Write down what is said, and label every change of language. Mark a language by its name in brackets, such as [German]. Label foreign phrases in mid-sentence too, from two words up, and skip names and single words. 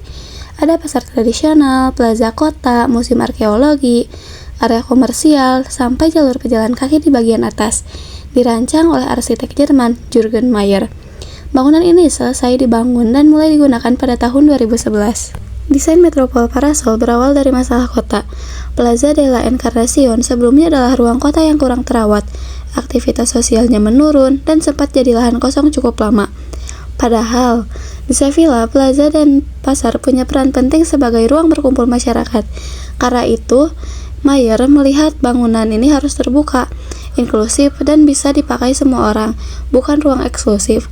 [Indonesian] Ada pasar tradisional, plaza kota, museum arkeologi, area komersial, sampai jalur pejalan kaki di bagian atas. Dirancang oleh arsitek Jerman, Jurgen Mayer. Bangunan ini selesai dibangun dan mulai digunakan pada tahun 2011. Desain Metropole Parasol berawal dari masalah kota. Plaza de la Encarnación sebelumnya adalah ruang kota yang kurang terawat. Aktivitas sosialnya menurun dan sempat jadi lahan kosong cukup lama. Padahal, di Sevilla, plaza dan pasar punya peran penting sebagai ruang berkumpul masyarakat. Karena itu, Mayer melihat bangunan ini harus terbuka, inklusif, dan bisa dipakai semua orang, bukan ruang eksklusif.